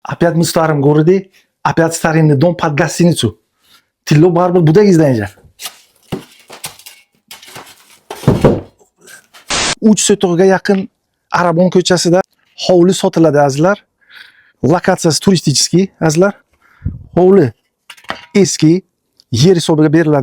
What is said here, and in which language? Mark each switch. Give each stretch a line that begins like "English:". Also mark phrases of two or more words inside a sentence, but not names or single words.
Russian: Опять мы в старом городе, опять старинный дом под гостиницу. Тилло барбар budak izlayinglar.
Uzbek: 3 so'tog'ga yaqin Arabon ko'chasida hovli sotiladi azizlar. Lokatsiyasi turistik azizlar. Hovli eski, yer hisobiga beriladi.